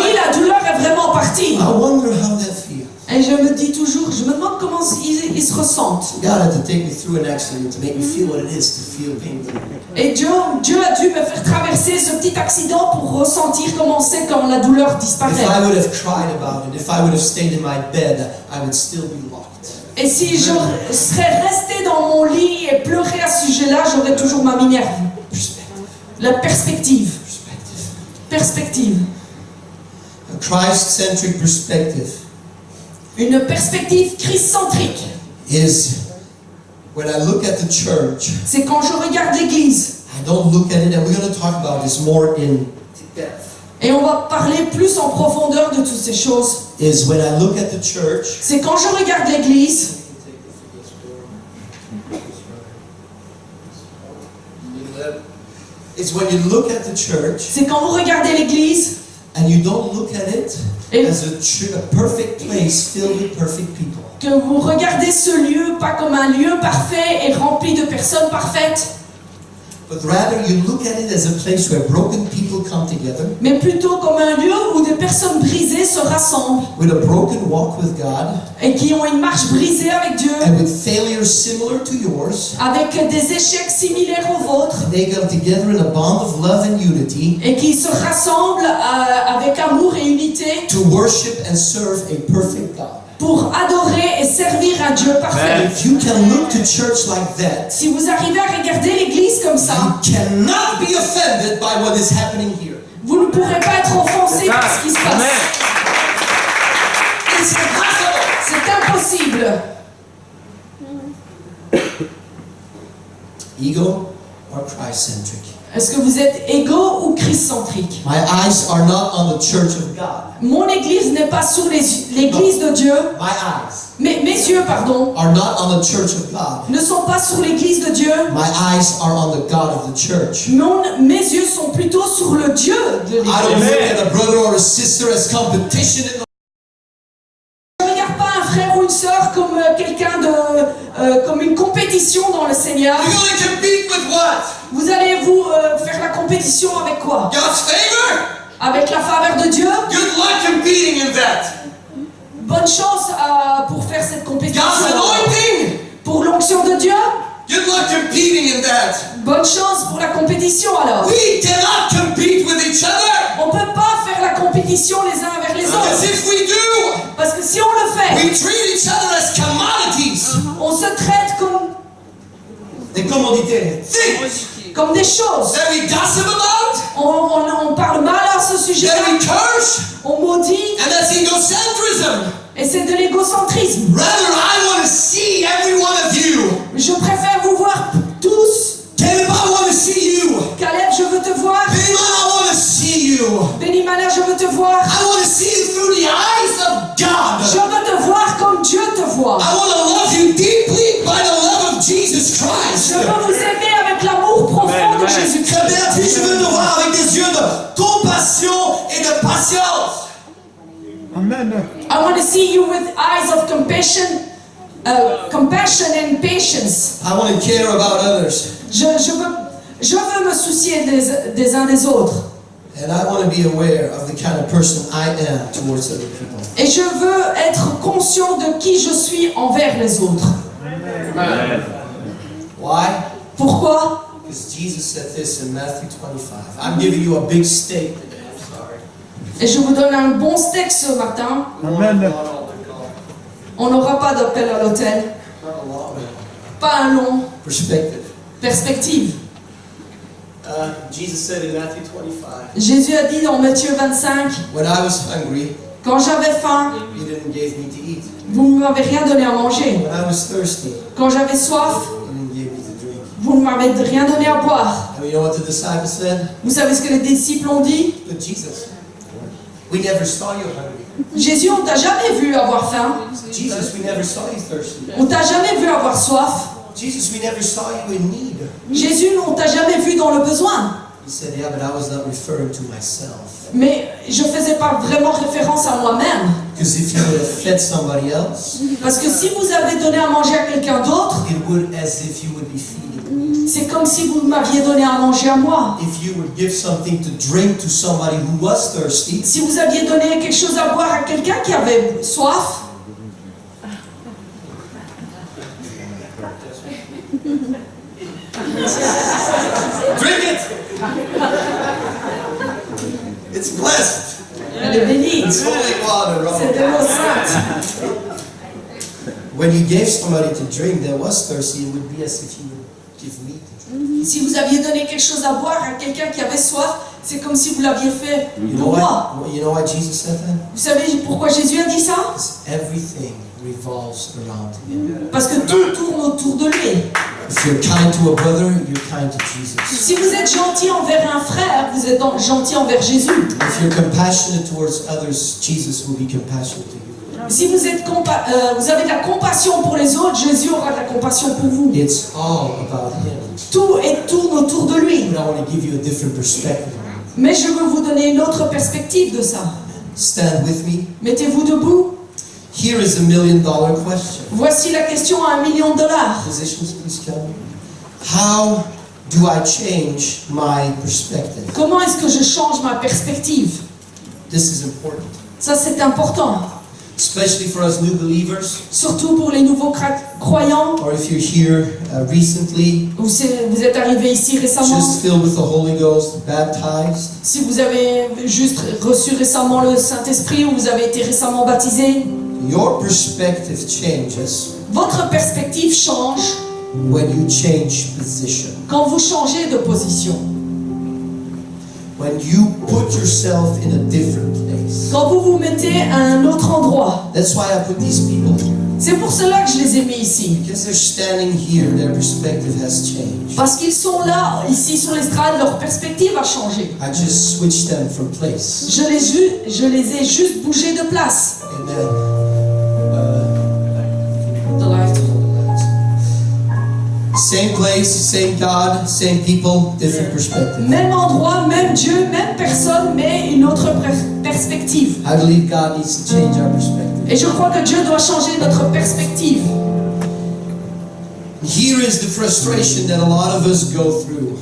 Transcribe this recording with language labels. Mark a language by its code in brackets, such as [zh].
[fr] Oui, [en] like, [fr] la douleur est vraiment partie. [en] I wonder how that feels. [fr] Et je me dis toujours, je me demande comment ils se ressentent. [en] God had to take me through an accident to make me feel what it is to feel pain. [fr] Et Dieu a dû me faire traverser ce petit accident pour ressentir comment c'est quand la douleur [en] If [fr] disparaît. [en] I would have cried about it, if I would have stayed in my bed, I would still be locked. [fr] Et si je serais restée dans mon lit et pleurais à ce sujet-là, j'aurais toujours ma minerve. La perspective. Perspective. [en] A Christ-centric perspective [fr] Une perspective christ-centrique. [en] is when I look at the church, [fr] C'est quand je regarde l'église. [en] I don't look at it, and we're going to talk about this more in depth, [fr] Et on va parler plus en profondeur de toutes ces choses. [en] is when I look at the church, [fr] C'est quand je regarde l'église. [en] it's when you look at the church [fr] C'est quand vous regardez l'église [en] and you don't look at it [fr] et [en] as a perfect place filled with perfect people. [fr] que vous regardez ce lieu pas comme un lieu parfait et rempli de personnes parfaites, [en] But rather you look at it as a place where broken people come together [fr] mais plutôt comme un lieu où des personnes brisées se rassemblent [en] with a broken walk with God [fr] et qui ont une marche brisée avec Dieu, [en] and with failures similar to yours. [fr] avec des échecs similaires aux vôtres, [en] They come together in a bond of love and unity [fr] et qui se rassemblent avec amour et unité [en] to worship and serve a perfect God. [fr] pour adorer et servir un Dieu parfait. [en] If you can look to church like that, [fr] Si vous arrivez à regarder l'église comme ça, [en] you cannot be offended by what is happening here. [fr] vous ne pourrez pas être offensé par ce qui se passe. [en] It's impossible. [fr] C'est impossible. [en] Ego or Christ-centric? [fr] Est-ce que vous êtes égo ou christ-centrique? [en] My eyes are not on the church of God. [fr] Mon église n'est pas sur l'église de Dieu. [en] My eyes [fr] Mes yeux, pardon, [en] are not on the church of God. [fr] ne sont pas sur l'église de Dieu. [en] My eyes are on the God of the church. [fr] Mes yeux sont plutôt sur le Dieu de [en] I don't [fr] l'église. [en] look at a brother or a sister as competition in the [fr] Je ne regarde pas un frère ou une sœur comme quelqu'un comme une compétition dans le Seigneur. [en] You're going to compete with what? [fr] Vous allez vous faire la compétition avec quoi? [en] God's favor? [fr] Avec la faveur de Dieu? [en] Good luck competing in that. [fr] Bonne chance pour faire cette compétition. [en] God's anointing? [fr] Pour l'onction de Dieu? [en] Good luck competing in that. [fr] Bonne chance pour la compétition alors. [en] We cannot compete with each other. [fr] On ne peut pas faire la compétition les uns avec les [en] Because if we do, [fr] Parce que si on le fait, [en] we treat each other as commodities. [fr] on se traite Des commodités. [en] Things [fr] comme des choses. [en] that we gossip about, [fr] On parle mal à ce sujet, [en] that we curse, [fr] on maudit, [en] and that's egocentrism. [fr] et c'est de l'égocentrisme. [en] Rather, I want to see every one of you. [fr] Je préfère vous voir tous. [en] Caleb, I want to see you. [fr] Caleb, je veux te voir. [en] Benjamin, I want to see you. [fr] Benimana, je veux te voir. [en] I want to see you through the eyes of [fr] Je [en] God. [fr] veux te voir comme Dieu te voit. [en] I want to love you deeply by the love of Jesus [fr] Je [en] Christ. [fr] veux vous aimer avec l'amour profond de Jésus-Christ. Béatrice, je veux te voir avec des yeux de compassion et de patience. Amen. [en] I want to see you with eyes of compassion and patience. I want to care about others. [fr] Je veux me soucier des uns des autres. [en] And I want to be aware of the kind of person I am towards other people. [fr] Et je veux être conscient de qui je suis envers les autres. [en] Why? [fr] Pourquoi? [en] Because Jesus said this in Matthew 25. I'm giving you a big steak today. I'm sorry. [fr] Et je vous donne un bon steak ce matin. Amen. On n'aura pas d'appel à l'hôtel. [en] Not a long [fr] Pas un long. [en] perspective. [fr] Perspective. [en] Jesus said in Matthew 25, [fr] Jésus a dit dans Matthieu 25, [en] when I was hungry, [fr] quand j'avais faim, [en] you didn't give me to eat. [fr] vous ne m'avez rien donné à manger. [en] When I was thirsty, [fr] Quand j'avais soif, [en] you didn't give me to drink. [fr] vous ne m'avez rien donné à boire. [en] And you know what the disciples said? [fr] Vous savez ce que les disciples ont dit? [en] But Jesus, we never saw you hungry. [fr] Jésus, on t'a jamais vu avoir faim. [en] Jesus, we never saw you thirsty. [fr] On t'a jamais vu avoir soif. [en] Jesus, we never saw you in need. [fr] Jésus, on t'a jamais vu dans le besoin. [en] He said, yeah, but I was not referring to myself. [fr] Mais je faisais pas vraiment référence à moi-même. [en] Because if you would have fed somebody else, [fr] Parce que si vous avez donné à manger à quelqu'un d'autre, [en] it would as if you would be feeding me. [fr] c'est comme si vous m'aviez donné à manger à moi. [en] If you would give something to drink to somebody who was thirsty, [fr] Si vous aviez donné quelque chose à boire à quelqu'un qui avait soif, [en] drink it! It's blessed. [fr] elle est bénie. [en] It's holy water. [fr] C'est de l'eau sainte. [en] When you gave somebody to drink that was thirsty, it would be as if you would give me to drink. [fr] Si vous aviez donné quelque chose à boire à quelqu'un qui avait soif, c'est comme si vous l'aviez fait pour moi. [en] You know why Jesus said that? [fr] Vous savez pourquoi Jésus a dit ça? [en] Because everything revolves around him. [fr] Parce que tout tourne autour de lui. [en] If you're kind to a brother, you're kind to Jesus. [fr] Si vous êtes gentil envers un frère, vous êtes gentil envers Jésus. [en] If you're compassionate towards others, Jesus will be compassionate to you. [fr] Si vous avez de la compassion pour les autres, Jésus aura de la compassion pour vous. [en] It's all about him. [fr] Tout tourne autour de lui. [en] But I want to give you a different perspective. [fr] Mais je veux vous donner une autre perspective de ça. [en] Stand with me. [fr] Mettez-vous debout. [en] Here is a $1 million question. [fr] Voici la question à $1 million. [en] Musicians, please come. How do I change my perspective? [fr] Comment est-ce que je change ma perspective? [en] This is important, [fr] Ça, c'est important. [en] especially for us new believers, [fr] Surtout pour les nouveaux croyants. [en] or if you're here recently, [fr] Vous êtes arrivés ici récemment. [en] just filled with the Holy Ghost, baptized. [fr] Si vous avez juste reçu récemment le Saint-Esprit ou vous avez été récemment baptisé, [en] Your perspective changes [fr] votre perspective change [en] when you change position. [fr] quand vous changez de position. [en] When you put yourself in a different place. [fr] Quand vous vous mettez à un autre endroit. [en] That's why I put these people [fr] C'est pour cela que je les ai mis ici. [en] Because they're standing here, their perspective has changed. [fr] Parce qu'ils sont là, ici sur l'estrade, leur perspective a changé. [en] I just switched them from place. [fr] Je les ai juste bougés de place. Amen. De light. [en] Same place, same God, same people, different perspective. [fr] Même endroit, même Dieu, même personne, mais une autre perspective. [en] I believe God needs to change our perspective. [fr] Et je crois que Dieu doit changer notre perspective. [en] Here is the frustration that a lot of us go through,